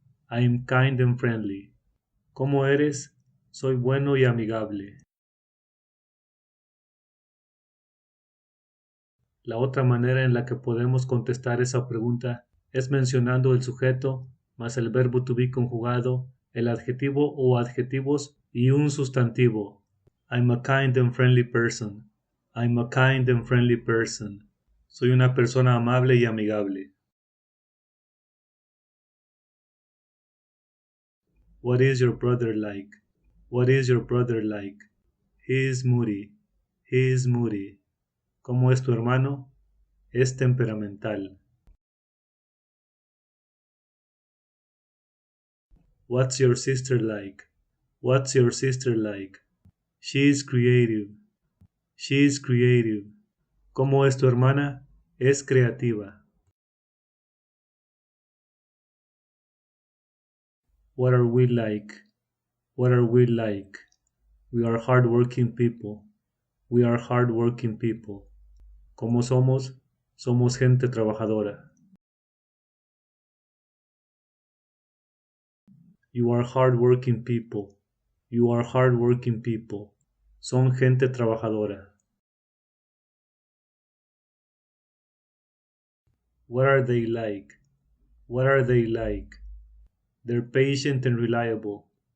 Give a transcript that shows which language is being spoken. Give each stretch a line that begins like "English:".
English: I'm kind and friendly.
Spanish: ¿Cómo eres? Soy bueno y amigable. La otra manera en la que podemos contestar esa pregunta es mencionando el sujeto más el verbo to be conjugado, el adjetivo o adjetivos y un sustantivo.
English: I'm a kind and friendly person. I'm a kind and friendly person.
Spanish: Soy una persona amable y amigable.
English: What is your brother like? What is your brother like? He is moody. He is moody.
Spanish: ¿Cómo es tu hermano? Es temperamental.
English: What's your sister like? What's your sister like? She is creative. She is creative.
Spanish: ¿Cómo es tu hermana? Es creativa.
English: What are we like? What are we like? We are hardworking people. We are hardworking people.
Spanish: ¿Cómo somos? Somos gente trabajadora.
English: You are hardworking people. You are hardworking people.
Spanish: Son gente trabajadora.
English: What are they like? What are they like? They're patient and reliable.